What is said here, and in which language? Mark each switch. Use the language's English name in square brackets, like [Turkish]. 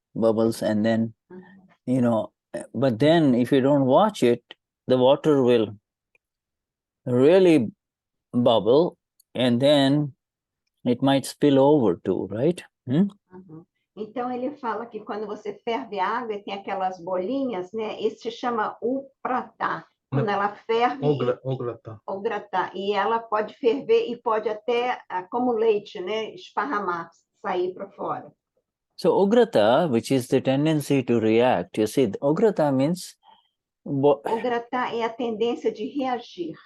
[English] Bubbles, and then, but then if you don't watch it, the water will really bubble, and then it might spill over too, right? [Portuguese] Então ele fala que quando você ferve a água e tem aquelas bolinhas, né? Isso se chama Oograta. Quando ela ferve, Oograta, e ela pode ferver e pode até, como leite, né? Esparramar, sair para fora. [English] So Oograta, which is the tendency to react, you see, Oograta means... [Portuguese] Oograta é a tendência de reagir.